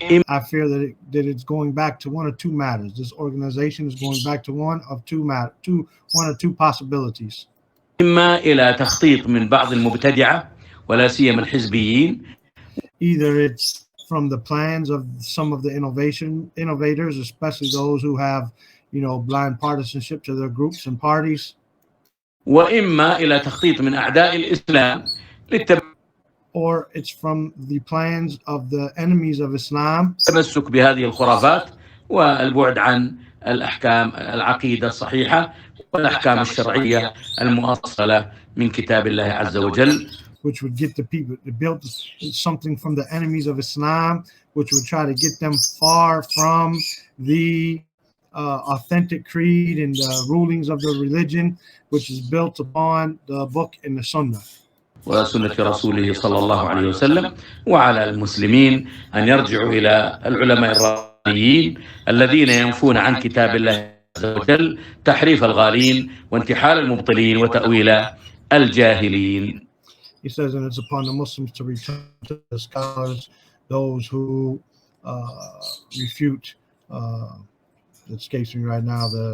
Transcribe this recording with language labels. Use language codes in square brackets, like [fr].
[en] I fear that it's going back to one or two matters. This organization is going back to one or two possibilities. [ar] إما إلى تخطيط من بعض المبتدعة ولا سيما الحزبيين. [en] Either it's from the plans of some of the innovators, especially those who have, blind partisanship to their groups and parties. [ar] وإما إلى تخطيط من أعداء الإسلام [en] or it's from the plans of the enemies of Islam. [ar] التمسك بهذه الخرافات والبعد عن الأحكام العقيدة الصحيحة والأحكام الشرعية المؤصلة من كتاب الله عز وجل. [en] Which would get the people to build something from the enemies of Islam, which would try to get them far from the authentic creed and the rulings of the religion, which is built upon the book and the Sunnah. [ar] وسنة رسوله صلى الله عليه وسلم. وعلى المسلمين أن يرجعوا إلى العلماء الربانيين الذين ينفون عن كتاب الله عز وجل تحريف الغالين وانتحال المبطلين وتأويل الجاهلين. [en] He says, and it's upon the Muslims to return to the scholars, those who refute. It escapes me right now.